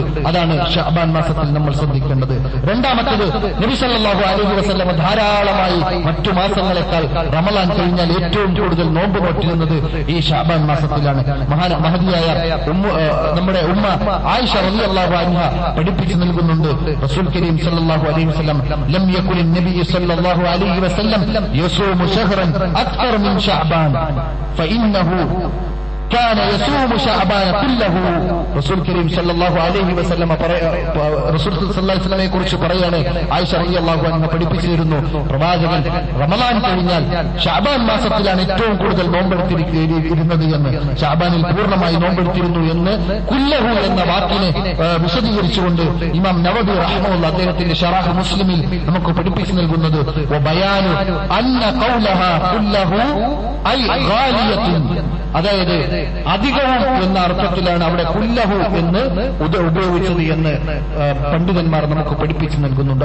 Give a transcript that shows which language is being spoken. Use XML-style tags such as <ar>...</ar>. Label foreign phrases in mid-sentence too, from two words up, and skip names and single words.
<ml>അതാണ് ഷഅബാൻ മാസത്തിൽ നമ്മൾ ശ്രദ്ധിക്കേണ്ടത്. രണ്ടാമത്തേത്, നബി</ml> <ar>صلى الله عليه وسلم</ar> <ml>ധാരാളമായി മറ്റു മാസങ്ങളെക്കാൾ റമളാൻ കഴിഞ്ഞാൽ ഏറ്റവും കൂടുതൽ നോമ്പ് നോറ്റിരുന്നത് ഈ ഷഅബാൻ മാസത്തിലാണ്. മഹദിയായ നമ്മുടെ ഉമ്മ ആയിഷ</ml> <ar>رضي الله عنها</ar> <ml>പഠിപ്പിച്ചു നൽകുന്നുണ്ട്,</ml> <ar>رسول كريم صلى الله عليه وسلم لم يكن النبي صلى الله عليه وسلم يصوم شهرا أكثر من شعبان فإنه كان يصوم شعبان كله. رسول كريم صلى الله عليه وسلم رسول صلى الله عليه</ar> <ml>വസല്ലമയെ കുറിച്ച് പറയാണ്, ആയിഷ</ml> <ar>رضي الله عنها</ar> <ml>പഠിപ്പിച്ചിരുന്നു, പ്രവാചകൻ റമളാൻ കഴിഞ്ഞാൽ ശഅബാൻ മാസത്തിലാണ് ഏറ്റവും കൂടുതൽ നോമ്പെടുത്തിരുന്നത് എന്ന്, ശഅബാനിൽ പൂർണ്ണമായി നോമ്പെടുത്തിരുന്നു എന്ന് കുല്ലഹു എന്ന വാക്കിനെ വിശദീകരിച്ചുകൊണ്ട് ഇമാം നവവി റഹിമഹുല്ലാഹ് അദ്ദേഹത്തിന്റെ ശറഹ് മുസ്ലിമിൽ നമുക്ക് പഠിപ്പിച്ചു നൽകുന്നത്</ml> <ar>وبيان أن قولها كله أي غالية,</ar> <ml>അതായത് അധികവും എന്ന അർത്ഥത്തിലാണ് അവിടെ കുല്ലഹു എന്ന് ഉപയോഗിച്ചത് എന്ന് പണ്ഡിതന്മാർ നമുക്ക് പഠിപ്പിച്ചു നൽകുന്നുണ്ട്.</ml>